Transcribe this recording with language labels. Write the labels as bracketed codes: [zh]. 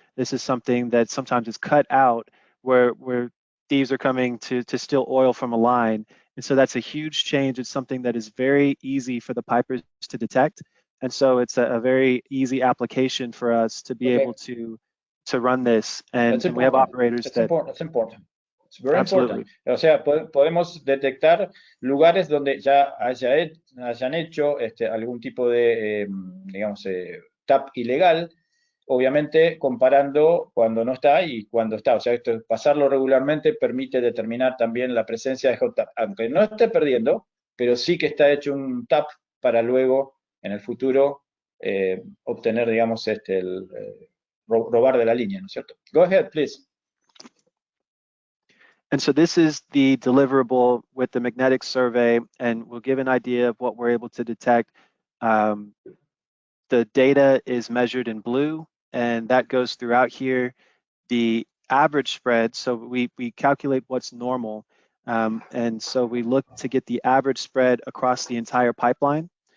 [en] This is something that sometimes is cut out where thieves are coming to steal oil from a line. And so that's a huge change. It's something that is very easy for the pipers to detect. And so it's a very easy application for us to be able to run this. And we have operators that's important. It's very Absolutely. important. [es] O sea, podemos detectar lugares donde ya hayan hecho algún tipo de, digamos, tap ilegal, obviamente comparando cuando no está y cuando está. O sea, pasarlo regularmente permite determinar también la presencia de hot tap, aunque no esté perdiendo, pero sí que está hecho un tap para luego, en el futuro, obtener, digamos, robar de la línea, ¿no es cierto? [en] Go ahead, please. And so this is the deliverable with the magnetic survey, and we'll give an idea of what we're able to detect. The data is measured in blue, and that goes throughout here. The average spread, so we calculate what's normal, and so we look to get the average spread across the entire pipeline.